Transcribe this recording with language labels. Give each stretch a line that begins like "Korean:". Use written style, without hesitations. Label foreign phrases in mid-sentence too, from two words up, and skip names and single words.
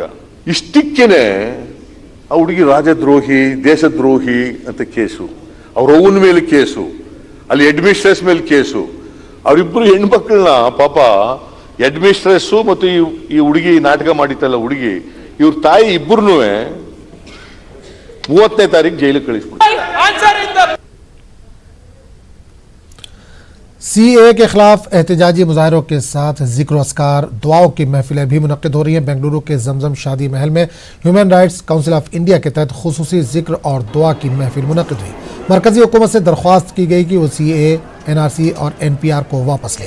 Kannada: ಇಷ್ಟಕ್ಕೇನೆ ಆ ಹುಡುಗಿ ರಾಜದ್ರೋಹಿ, ದೇಶದ್ರೋಹಿ ಅಂತ ಕೇಸು, ಅವ್ರ ಅವ್ವನ ಮೇಲೆ ಕೇಸು, ಅಲ್ಲಿ ಹೆಡ್ಮಿಸ್ಟ್ರೆಸ್ ಮೇಲೆ ಕೇಸು. ಅವರಿಬ್ಬರು ಹೆಣ್ಮಕ್ಳನ್ನ ಪಾಪ ಹೆಡ್ಮಿಸ್ಟ್ರೆಸ್ಸು ಮತ್ತು ಈ ಹುಡುಗಿ ನಾಟಕ ಮಾಡಿತ್ತಲ್ಲ ಹುಡುಗಿ, ಇವ್ರ ತಾಯಿ ಇಬ್ಬರನ್ನೂ 30ನೇ ತಾರೀಕು ಜೈಲಿಗೆ ಕಳಿಸ್ಬಿಡ್ತಾರೆ.
Urdu: سی اے اے کے خلاف احتجاجی مظاہروں کے ساتھ ذکر اذکار دعاؤں کی محفلیں بھی منعقد ہو رہی ہیں. بنگلورو کے زمزم شادی محل میں ہیومن رائٹس کونسل آف انڈیا کے تحت خصوصی ذکر اور دعا کی محفل منعقد ہوئی. مرکزی حکومت سے درخواست کی گئی کہ وہ سی اے اے، این آر سی اور این پی آر کو واپس لے.